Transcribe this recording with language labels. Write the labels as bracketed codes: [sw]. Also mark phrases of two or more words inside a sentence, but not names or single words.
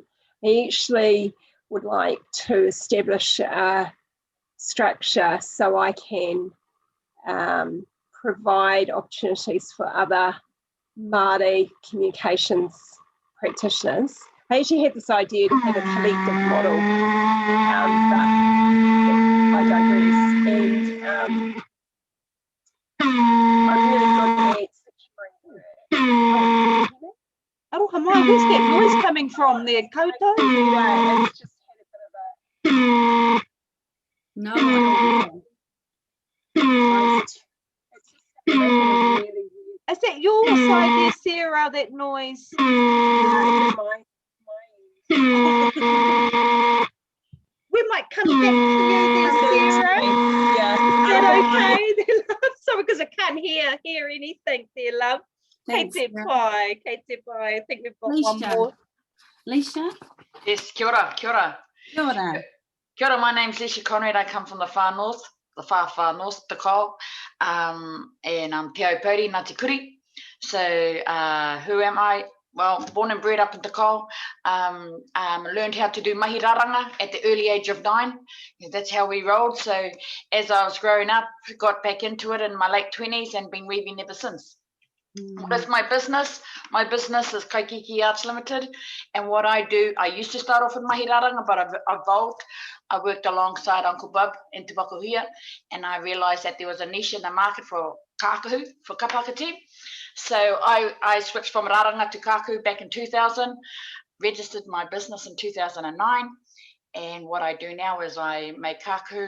[en] I actually would like to establish a structure so I can provide opportunities for other Māori communications practitioners. I actually had this idea to have a collective model, but I digress. And I'm really good at securing. [mi] Aroha mai, [en] where's that noise coming from there, Koutou? It's just had a bit of a... No, I It's just really weird. Is that your side there, Sarah, that noise? We might come back to you there, Sarah. Yeah. Is that okay? Sorry, because I can't hear anything there, love. Thanks, [mi] Kei te pai. [en] I think we've got one more. Leisha? Yes, [mi] kia ora, kia ora. Kia ora. Kia ora, [en] my name's Leisha Conrad. I come from the far north, far north, Te Kau, and I'm Te Aupori, Ngāti Kuri. So who am I? Well, born and bred up in Te Kau. Learned how to do [mi] mahi raranga [en] at the early age of 9. That's how we rolled. So as I was growing up, got back into it in my late 20s and been weaving ever since. What is my business? My business is Pakihi Arts Limited, and what I do, I used to start off with [mi] mahi raranga, [en] but I've evolved. I worked alongside Uncle Bub in Te Pakihi, and I realised that there was a niche in the market for kākahu, for kapakati. So I switched from raranga to kākahu back in 2000, registered my business in 2009, and what I do now is I make kākahu.